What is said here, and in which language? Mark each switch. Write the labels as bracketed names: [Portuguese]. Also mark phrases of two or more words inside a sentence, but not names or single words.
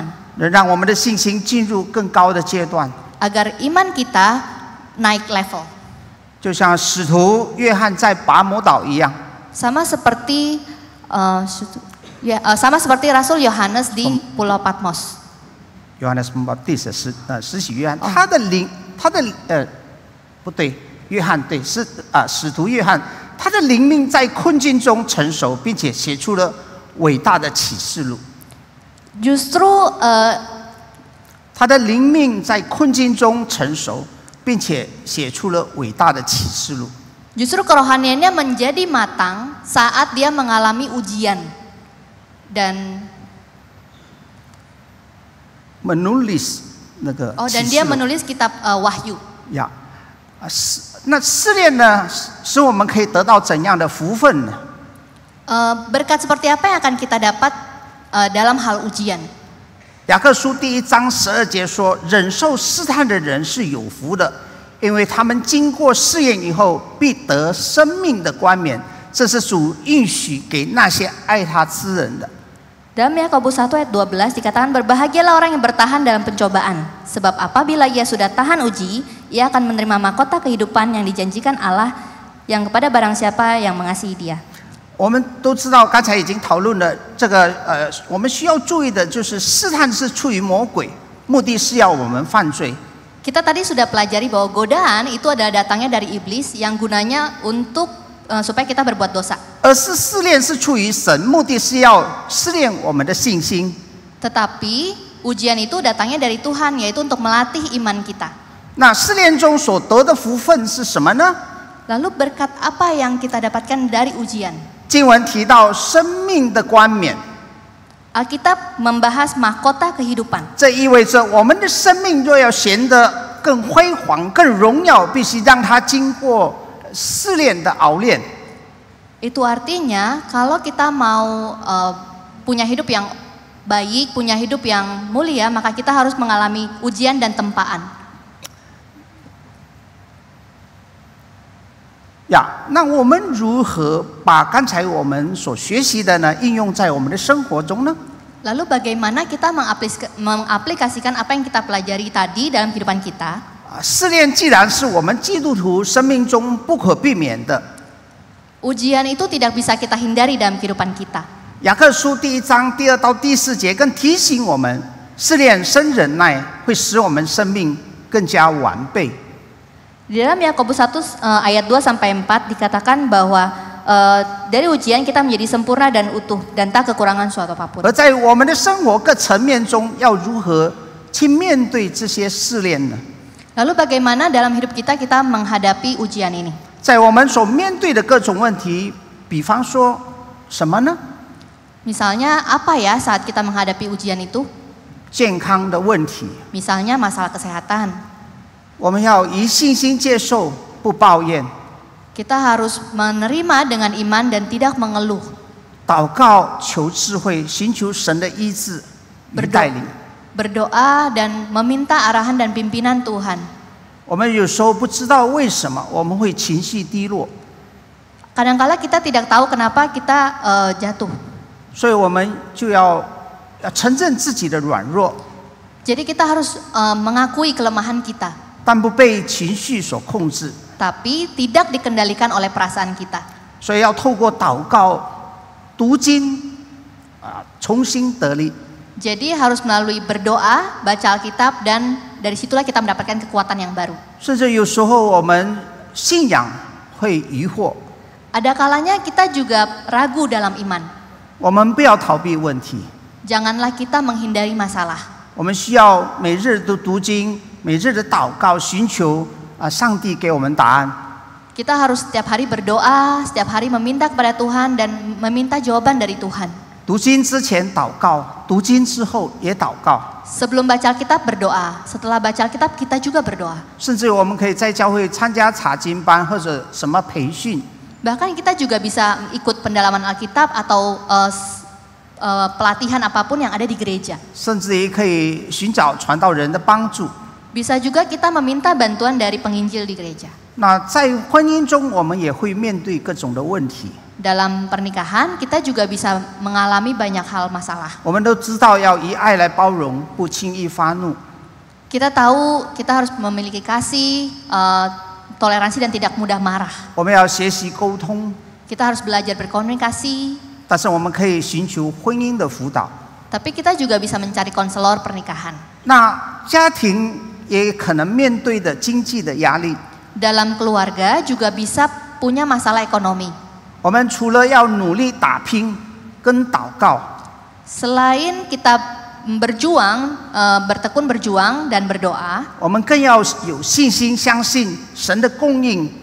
[Chinese] 能让我们的信心进入更高的阶段。 [Indonesian] Agar iman kita naik level. [Chinese] 就像使徒约翰在拔摩岛一样。 [Indonesian] Sama seperti Rasul Yohanes di Pulau Patmos. [Chinese] Yohanes Pembaptis 施洗约翰，他的不对，约翰对使徒约翰，他的灵命在困境中成熟，并且写出了伟大的启示录。 [Indonesian] Justru [Chinese] 他的灵命在困境中成熟，并且写出了伟大的启示录。 [Indonesian] Justru kerohaniannya menjadi matang saat dia mengalami ujian dan menulis 那个 dan dia menulis kitab Wahyu. [Chinese] 呀，那试炼呢，使我们可以得到怎样的福分呢？ [Indonesian] Berkat seperti apa yang akan kita dapat dalam hal ujian? [Chinese] 雅各书第1章12节说：“忍受试探的人是有福的，因为他们经过试验以后，必得生命的冠冕。这是主应许给那些爱他之人的。” [Indonesian] Dalam Yakobus 1 ayat 12 dikatakan, berbahagialah orang yang bertahan dalam pencobaan, sebab apabila ia sudah tahan uji, ia akan menerima mahkota kehidupan yang dijanjikan Allah yang kepada barang siapa yang mengasihi dia. [Chinese] 我们都知道，刚才已经讨论了这个我们需要注意的就是试探是出于魔鬼，目的是要我们犯罪。 [Indonesian] Kita tadi sudah pelajari bahwa godaan itu adalah datangnya dari iblis yang gunanya untuk supaya kita berbuat dosa. [Chinese] 而是试炼是出于神，目的是要试炼我们的信心。 [Indonesian] Tetapi ujian itu datangnya dari Tuhan, yaitu untuk melatih iman kita. [Chinese] 那试炼中所得的福分是什么呢？ [Indonesian] Lalu berkat apa yang kita dapatkan dari ujian? [Chinese] 经文提到生命的冠冕， [Indonesian] Alkitab membahas mahkota kehidupan. [Chinese] 这意味着我们的生命若要显得更辉煌、更荣耀，必须让它经过试炼的熬炼。 [Indonesian] Itu artinya kalau kita mau punya hidup yang baik, punya hidup yang mulia, maka kita harus mengalami ujian dan tempaan. [Chinese] 那我们如何把刚才我们所学习的呢，应用在我们的生活中呢？ [Indonesian] Lalu bagaimana kita mengaplikasikan apa yang kita pelajari tadi dalam kehidupan kita? [Chinese] 试炼既然是我们基督徒生命中不可避免的， [Indonesian] Ujian itu tidak bisa kita hindari dalam kehidupan kita. [Chinese] 雅各书第1章第2到第4节更提醒我们，试炼生忍耐，会使我们生命更加完备。 [Indonesian] Di dalam Yakobus 1 ayat 2 sampai 4 dikatakan bahwa dari ujian kita menjadi sempurna dan utuh dan tak kekurangan suatu apapun. [Chinese] 而在我们的生活各层面中，要如何去面对这些试炼呢？ [Indonesian] Lalu bagaimana dalam hidup kita menghadapi ujian ini? [Chinese] 在我们所面对的各种问题，比方说什么呢？ [Indonesian] Misalnya apa ya saat kita menghadapi ujian itu? [Chinese] 健康的问题， [Indonesian] Misalnya masalah kesehatan. [Chinese] 我们要以信心接受，不抱怨。 [Indonesian] Kita harus menerima dengan iman dan tidak mengeluh. [Chinese] 祷告求智慧，寻求神的医治与带领。 [Indonesian] Berdoa dan meminta arahan dan pimpinan Tuhan. [Chinese] 我们有时候不知道为什么我们会情绪低落， [Indonesian] Kadang-kala kita tidak tahu kenapa kita jatuh. [Chinese] 所以我们就要承认自己的软弱， [Indonesian] Jadi kita harus mengakui kelemahan kita, [Chinese] 但不被情绪所控制。 [Indonesian] tapi tidak dikendalikan oleh perasaan kita. [Chinese] 所以要透过祷告、读经，重新得力。 [Indonesian] Jadi harus melalui berdoa, baca Alkitab, dan dari situlah kita mendapatkan kekuatan yang baru. [Chinese] 甚至有时候我们信仰会疑惑， [Indonesian] Ada kalanya kita juga ragu dalam iman. [Chinese] 我们不要逃避问题， [Indonesian] Janganlah kita menghindari masalah. [Chinese] 我们需要每日都读经，每日的祷告，寻求上帝给我们答案。 [Indonesian] Kita harus setiap hari berdoa, setiap hari meminta kepada Tuhan dan meminta jawaban dari Tuhan. [Chinese] 读经之前祷告，读经之后也祷告。 [Indonesian] Sebelum baca Alkitab berdoa, setelah baca Alkitab kita juga berdoa. [Chinese] 甚至我们可以在教会参加查经班或者什么培训， [Indonesian] Bahkan kita juga bisa ikut pendalaman Alkitab atau pelatihan apapun yang ada di gereja. [Chinese] 甚至也可以寻找传道人的帮助。 [Indonesian] Bisa juga kita meminta bantuan dari penginjil di gereja. [Chinese] 那在婚姻中，我们也会面对各种的问题。 [Indonesian] Dalam pernikahan kita juga bisa mengalami banyak hal masalah. [Chinese] 我们都知道要以爱来包容，不轻易发怒。 [Indonesian] Kita tahu kita harus memiliki kasih, toleransi dan tidak mudah marah. [Chinese] 我们要学习沟通， [Indonesian] Kita harus belajar berkomunikasi, [Chinese] 但是我们可以寻求婚姻的辅导。 [Indonesian] tapi kita juga bisa mencari konselor pernikahan. [Chinese] 那家庭也可能面对的经济的压力， [Indonesian] Dalam keluarga juga bisa punya masalah ekonomi. [Chinese] 我们除了要努力打拼跟祷告， [Indonesian] Selain kita berjuang, bertekun berjuang dan berdoa, [Chinese] 我们更要有信心，相信神的供应。